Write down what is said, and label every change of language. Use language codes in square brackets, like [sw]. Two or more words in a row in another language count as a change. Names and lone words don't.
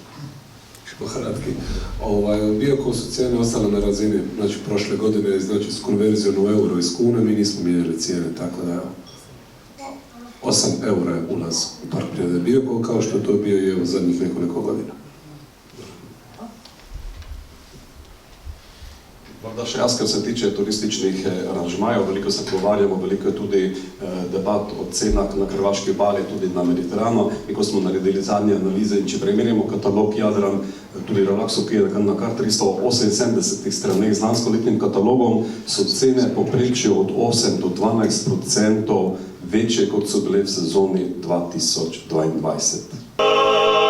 [hr] Kratki. Biokovo su cijene ostale na razini, znači prošle godine, znači s konverzijom u euro iz kune, mi nismo mijenjali cijene, tako da 8 eura je ulaz u Park prirode Biokovo, kao što to bio i u zadnjih nekoliko godina. [sl] Morda še jaz, kar se tiče turističnih aranžmajev, veliko se pogovarjamo, veliko je tudi debat o cenah na Hrvaški obali, tudi na Mediteranu. Mi, ko smo naredili zadnje analize in če primerjamo katalog Jadran, tudi Relaxu, ki je na kar 378 straneh z lanskoletnim katalogom, so cene povprečju od 8 do 12% večje, kot so bile v sezoni 2022.